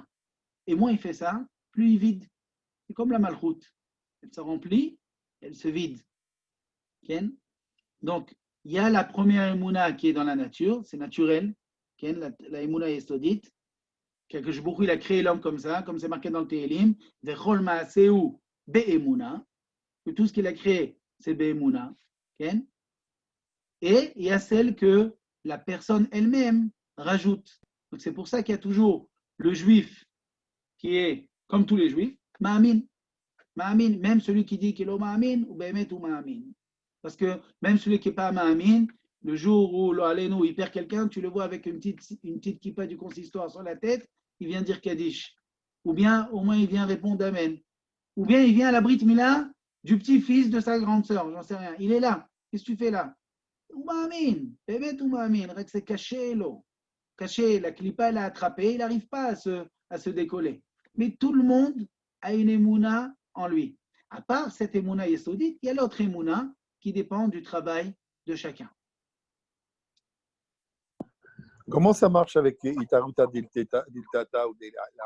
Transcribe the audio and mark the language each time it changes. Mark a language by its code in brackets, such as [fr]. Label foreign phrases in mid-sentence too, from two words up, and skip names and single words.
[fr] Et moins il fait ça, plus il vide. C'est comme la malchut. Elle se remplit, elle se vide. Okay? Donc, il y a la première emuna qui est dans la nature, c'est naturel. Okay? La [he] emuna yesodit. [fr] Quelque chose, il a créé l'homme comme ça, comme c'est marqué dans le Tehilim. [he] Vechol ma'aseu be'emuna. [fr] Que tout ce qu'il a créé, c'est be'emuna. Okay? Et il y a celle que la personne elle-même rajoute. Donc c'est pour ça qu'il y a toujours le juif qui est, comme tous les juifs, ma'amin. Ma'amin, même celui qui dit qu'il est ma'amin, ou [he] be'emet ou ma'amin. [fr] Parce que même celui qui n'est pas ma'amin, le jour où l'Aleno il perd quelqu'un, tu le vois avec une petite kippa du consistoire sur la tête, il vient dire Kaddish. Ou bien au moins il vient répondre Amen. Ou bien il vient à la [he] Brit Mila [fr] du petit-fils de sa grande sœur, j'en sais rien. Il est là. Qu'est-ce que tu fais là? [he] Ou ma'amin, be'emet ou ma'amin. [fr] C'est caché, l'eau. Caché, la clipa l'a attrapé, il n'arrive pas à se décoller. Mais tout le monde a une émouna en lui. À part cette [he] émouna yesodite, [fr] il y a l'autre émouna qui dépend du travail de chacun. Comment ça marche avec [arc] Itaruta Diltata [fr] ou Delala?